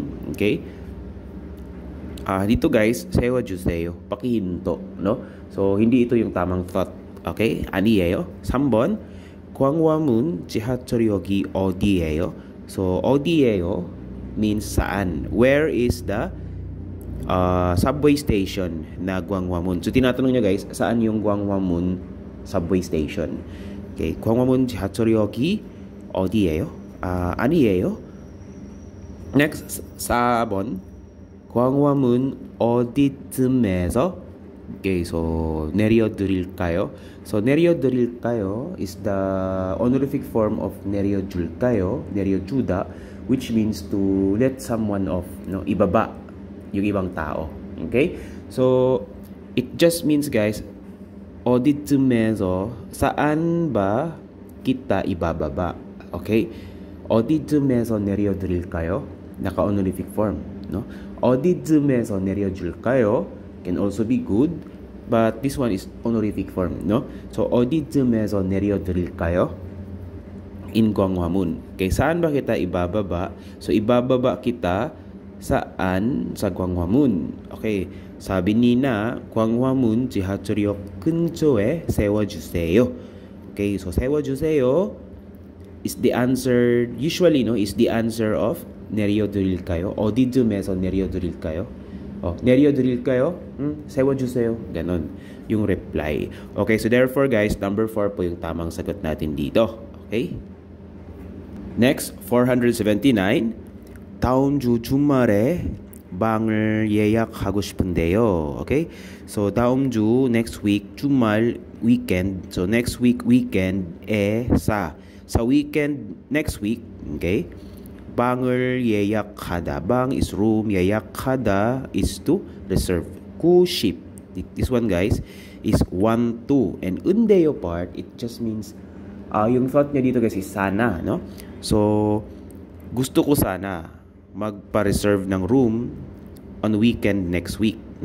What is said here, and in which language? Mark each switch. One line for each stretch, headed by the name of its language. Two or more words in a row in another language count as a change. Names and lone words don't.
Filipino: Okay? Dito guys, 세워주세요. Pakihinto, no? So hindi ito yung tamang thought.
Korean: Okay? 아니에요. 3번, Gwanghwamun 지하철역이 어디예요?
English: So 어디예요 means saan. Where is the subway station na Gwanghwamun?
Filipino: So tinatanong niya guys, saan yung Gwanghwamun
English: subway station?
Korean: Okay, Gwanghwamun 지하철역이 어디예요? 아니에요. Next, 4번, Gwanghwamun 어디쯤에서?
English: Okay, so 내려드릴까요? So 내려드릴까요 is the honorific form of
Korean: 내려줄까요, 내려주다,
English: which means to let someone off, no?
Filipino: Ibaba yung ibang tao.
English: Okay? So it just means guys,
Korean: 어디쯤에서,
Filipino: saan ba kita ibababa?
English: Okay?
Korean: 어디쯤에서 내려드릴까요?
Filipino: Naka-
English: honorific form,
Filipino: no?
Korean: 어디쯤에서 내려줄까요
English: can also be good, but this one is honorific form, no?
Korean: So 어디쯤에서 내려드릴까요?
English: In Gwanghwamun.
Filipino: Okay, saan ba kita ibababa? So ibababa kita saan? Sa Gwanghwamun. Okay, sabi ni na Gwanghwamun
Korean: 지하철역 근처에 세워주세요.
English: Okay, so 세워주세요 is the answer, usually, no, is the answer of 내려드릴까요?
Korean: 어디쯤에서 내려드릴까요? 내려드릴까요? 세워주세요.
Filipino: Ganon yung reply.
English: Okay, so therefore guys, number
Filipino: 4 po yung tamang sagot natin dito.
English: Okay? Next, 479.
Korean: 다음 주 주말에 방을 예약하고 싶은데요.
English: Okay? So
Korean: 다음 주
English: next week 주말 weekend. So next week weekend에 sa weekend next week, okay?
Korean: 방을 예약하다.
English: 방 is room, 예약하다 is to reserve. 구십. This one guys is want to. And undeyo part, it just means
Filipino: yung thought niya dito
English: guys is sana, no?
Filipino: So gusto ko sana magpa-reserve ng room
English: on weekend next week.
Filipino: No?